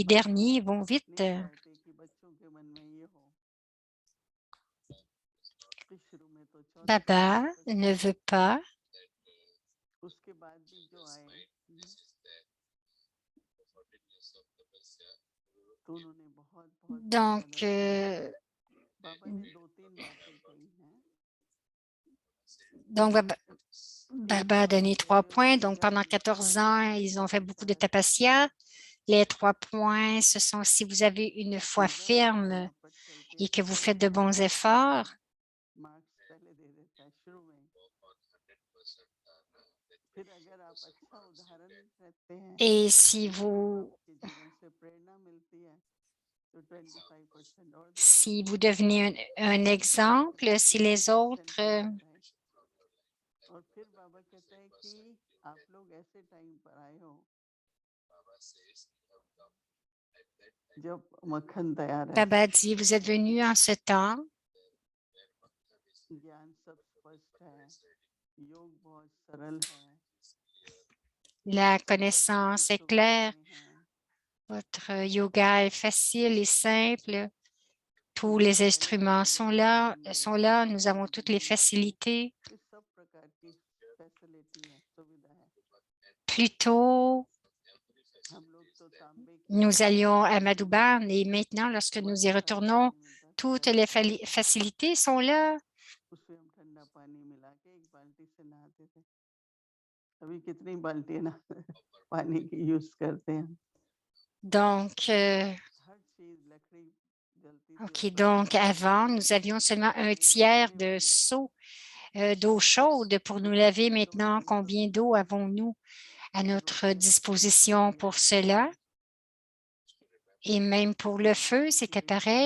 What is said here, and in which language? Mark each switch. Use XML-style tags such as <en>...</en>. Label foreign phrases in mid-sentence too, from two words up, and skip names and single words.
<hi>बाबा</hi> <fr>derniers vont vite.</fr> <hi>नहीं चाहते कि बच्चों के मन में ये हो कि शुरू में तो 14 साल</hi> <fr>Baba ne</fr> <hi>तपस्या</hi> <fr>veut pas.</fr> <hi>उसके बाद भी जो आए तो उन्होंने बहुत बहुत</hi> <fr>Donc,</fr> <hi>मेहनत की बाबा ने 2-3 बातें कही हैं</hi> <fr>donc Baba,</fr> <hi>एक</hi> <fr>Baba a</fr> <hi>बाबा</hi> <fr>donné 3</fr> <hi>कहते हैं</hi> <fr>points. Donc,</fr> <hi>अगर</hi> <fr>pendant</fr> <hi>हम</hi> <fr>14</fr> <hi>थोड़ा</hi> <fr>ans,</fr> <hi>सा</hi> <fr>ils ont fait beaucoup de</fr> <hi>विचार करते</hi> <fr>tapasya.</fr> <hi>हैं</hi> <fr>Les 3 points, ce sont si vous avez une foi</fr> <hi>अगर हम</hi> <fr>ferme</fr> <hi>फटाफट चलते हैं</hi> <fr>et</fr> <hi>तो</hi> <fr>que vous</fr> <hi>चले</hi> <fr>faites de</fr> <hi>जाते</hi> <fr>bons</fr> <hi>हैं</hi> <fr>efforts,</fr> <hi>मार्क्स पहले दे देता है शुरू में फिर अगर आप अच्छा उदाहरण रहते हैं</hi> <fr>et si</fr> <hi>और</hi> <fr>vous,</fr> <hi>आपके जीवन से प्रेरणा मिलती है तो 25% और दे</hi> <fr>si</fr> <hi>देते</hi> <fr>vous</fr> <hi>हैं</hi> <fr>devenez un exemple, si les 30% autres,</fr> <hi>हो जाता है और फिर बाबा कहता है कि आप लोग ऐसे टाइम पर आए हो जब मक्खन तैयार है</hi> <fr>Baba dit, vous êtes venus en ce temps,</fr> <hi>ज्ञान सब स्पष्ट है योग बहुत सरल है</hi> <fr>la</fr> <hi>सब प्रकार की</hi> <fr>connaissance est claire,</fr> <hi>सुविधाएं हैं</hi> <fr>votre yoga est facile et simple, tous</fr> <hi>योग</hi> <fr>les</fr> <hi>पहले</hi> <fr>instruments</fr> <hi>जब प्रारंभ</hi> <fr>sont là, nous avons toutes les</fr> <hi>दिल्ली में थे</hi> <fr>facilités.</fr> <hi>ये सब प्रकार की फैसिलिटी है सुविधा है</hi> <fr>Plus tôt,</fr> <hi>हम लोग तो तांबे की</hi> <fr>nous allions à</fr> <hi>बाल्टी में</hi> <fr>Madhuban et maintenant, lorsque nous y</fr> <hi>वर्षा में</hi> <fr>retournons,</fr> <hi>पानी मिलता था</hi> <fr>toutes</fr> <hi>गर्म</hi> <fr>les</fr> <hi>पानी</hi> <fr>facilités sont là.</fr> <hi>उसमें हम ठंडा पानी मिला के एक बाल्टी से नहाते थे अभी कितनी बाल्टियां ना पानी की यूज करते हैं</hi> <fr>Donc,</fr> <hi>हर चीज लकड़ी</hi> <fr>OK, donc avant, nous avions seulement un tiers de seau d'eau chaude pour nous laver. Maintenant, combien d'eau avons-nous à notre disposition pour cela? Et même pour le feu, c'était pareil.</fr>